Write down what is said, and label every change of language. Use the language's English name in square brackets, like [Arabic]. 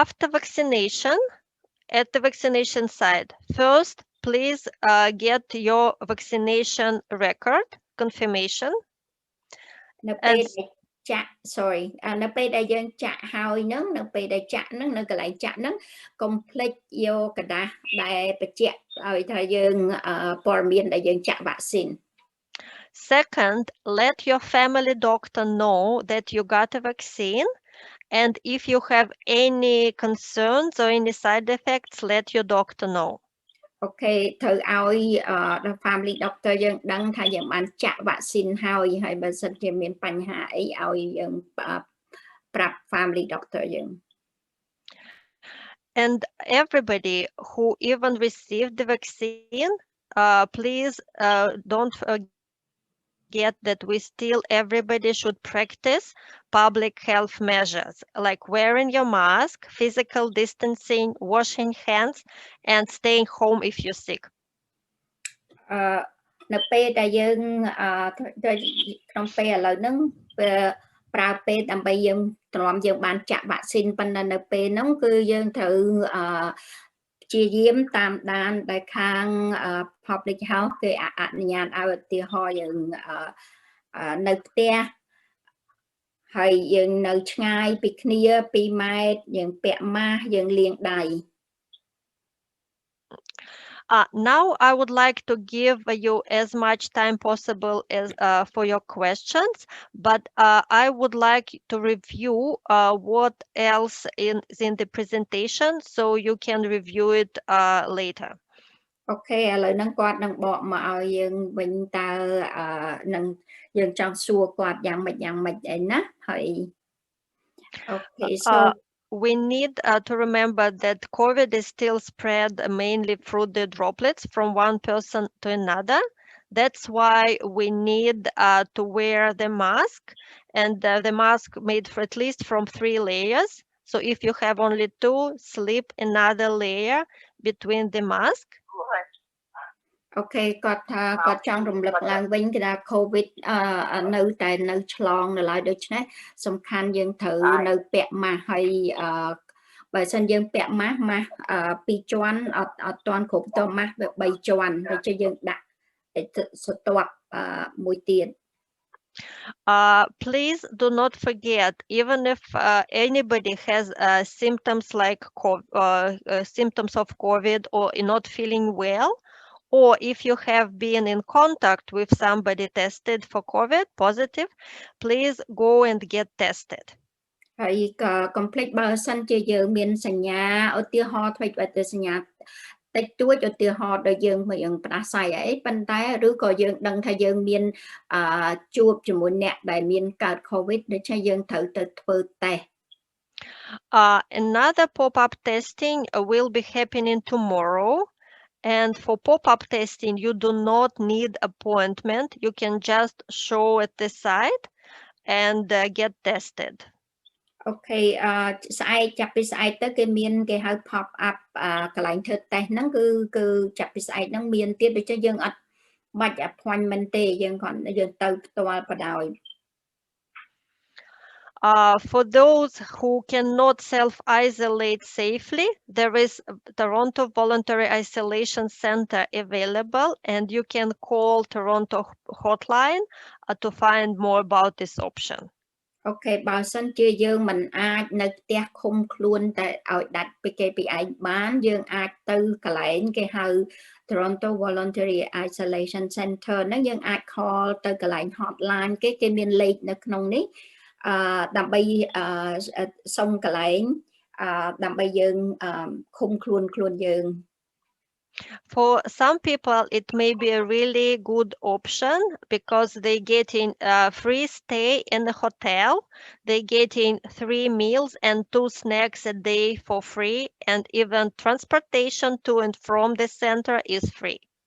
[English] After vaccination, at the vaccination site, first, please get your vaccination record confirmation. [Khmer] នៅពេលចាក់ [English] sorry [Khmer] នៅពេលដែលយើងចាក់ហើយហ្នឹងនៅពេលដែលចាក់ហ្នឹងនៅកន្លែងចាក់ហ្នឹងកុំភ្លេចយក [Thai] กระดาษ [Khmer] ដែលបញ្ជាក់ឲ្យថាយើងព័ត៌មានដែលយើងចាក់ vaccine. [English] Second, let your family doctor know that you got a vaccine, and if you have any concerns or any side effects, let your doctor know. [Khmer] អូខេត្រូវឲ្យ [English] family doctor [Khmer] យើងដឹងថាយើងបានចាក់ vaccine ហើយបើសិនជាមានបញ្ហាអីឲ្យយើងប្រាប់ family doctor យើង [English] And everybody who even received the vaccine, please don't forget that everybody should practice public health measures like wearing your mask, physical distancing, washing hands, and staying home if you're sick. [Khmer] នៅពេលដែលយើងក្នុងពេលឥឡូវហ្នឹងប្រើពេលដើម្បីយើងទ្រាំយើងបានចាក់ vaccine ប៉ុន្តែនៅពេលហ្នឹងគឺយើងត្រូវព្យាយាមតាមដានដែលខាង [English] public health [Khmer] គេអនុញ្ញាតឲ្យឧទាហរណ៍យើងនៅផ្ទះហើយយើងនៅឆ្ងាយពីគ្នា2ម៉ែត្រយើងពាក់ mask យើងលាងដៃ [English] Now I would like to give you as much time possible as for your questions, but I would like to review what else is in the presentation so you can review it later. [Khmer] អូខេឥឡូវហ្នឹងគាត់នឹងបកមកឲ្យយើងវិញតើនឹងយើងចង់សួរគាត់យ៉ាងម៉េចអីណាហើយអូខេ so [English] we need to remember that COVID is still spread mainly through the droplets from one person to another. That's why we need to wear the mask, and the mask made for at least from 3 layers. So if you have only 2, slip another layer between the mask. [Khmer] អូខេគាត់ថាគាត់ចង់រំលឹកឡើងវិញគេថា COVID នៅតែនៅឆ្លងនៅឡើយដូច្នេះសំខាន់យើងត្រូវនៅពាក់ម៉ាស់ហើយបើសិនយើងពាក់ម៉ាស់2ជាន់អត់ទាន់គ្រប់ទៅម៉ាស់វា3ជាន់ហើយចុះយើងដាក់ស្ទាប់មួយទៀត [English] Please do not forget, even if anybody has symptoms like symptoms of COVID or not feeling well, or if you have been in contact with somebody tested for COVID positive, please go and get tested. [Khmer] ហើយក៏ complete បើសិនជាយើងមានសញ្ញាឧទាហរណ៍ធ្វើឲ្យសញ្ញាតិចតួចឧទាហរណ៍ដល់យើងមិនផ្ដាសាយអីប៉ុន្តែឬក៏យើងដឹងថាយើងមានជួបជាមួយអ្នកដែលមានកើត COVID ដូច្នេះយើងត្រូវទៅធ្វើ test. [English] Another pop-up testing will be happening tomorrow. And for pop-up testing, you do not need appointment. You can just show at the site and get tested. [Khmer] អូខេស្អែកចាប់ពីស្អែកទៅគេមានគេហៅ [English] pop up [Khmer] កន្លែងធ្វើ test ហ្នឹងគឺចាប់ពីស្អែកហ្នឹងមានទៀតដូចជាយើងអត់បាច់ appointment ទេយើងគាត់យើងទៅផ្ទាល់បណ្ដោយ [English] For those who cannot self-isolate safely, there is Toronto Voluntary Isolation Center available, and you can call Toronto hotline to find more about this option. [Khmer] អូខេបើសិនជាយើងមិនអាចនៅផ្ទះឃុំខ្លួនតែឲ្យដាច់ពីគេពីឯងបានយើងអាចទៅកន្លែងគេហៅ Toronto Voluntary Isolation Center ហ្នឹងយើងអាច call ទៅកន្លែង hotline គេមានលេខនៅក្នុងនេះដើម្បីសុំកន្លែងដើម្បីយើងឃុំខ្លួនយើង [English] For some people, it may be a really good option because they get in free stay in the hotel. They get in 3 meals and 2 snacks a day for free, and even transportation to and from the center is free.